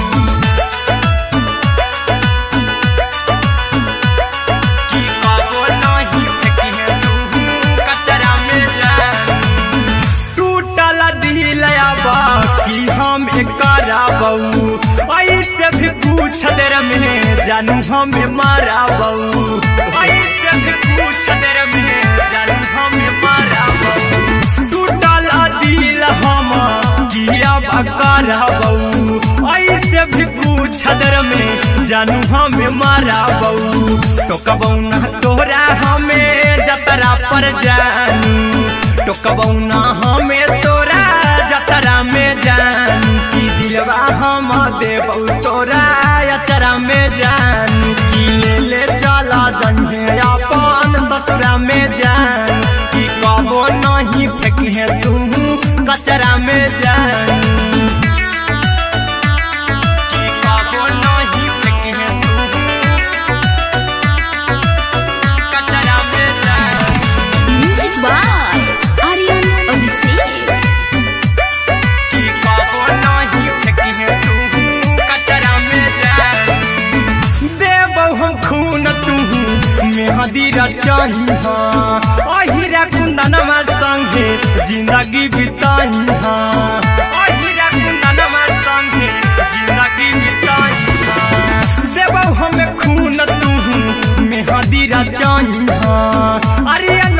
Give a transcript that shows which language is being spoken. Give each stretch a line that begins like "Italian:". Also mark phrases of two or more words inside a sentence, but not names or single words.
Magahi: की कबो नहीं फेंकी तू कचरा में जान टूटल दिल बाकी हम कराबू ऐसे भी पूछ देर में जानू हमें माराबू ऐसे भी पूछ देर में जानू हमें माराबू टूटल दिल हम किया कराबू ऐसे भी पूछ देर में जानू हमें माराबू टोकबौ ना तोरा हमें जतरा पर जानू टोकबौ ना हमें तोरा जतरा में जानू की दिलवा हम देबौ तोरा अचरा में जान की ले चला जइहे अपन ससुरा में जान की कबो नहीं फेंकी तू कचरा में जान की कबो नहीं फेंकी तू कचरा में जान
English: म्यूजिक बाय आर्यन अभिषेक
Magahi: की कबो नहीं फेंकी तू कचरा में जान देबौ हम खून तू मेहदी रचही अहिरा कुंदनमा संगे जिंदगी बिताई अहिरा कुंदनमा संगे जिंदगी बिताई देबौ हमें खून तू मेहदी रचही आर्यन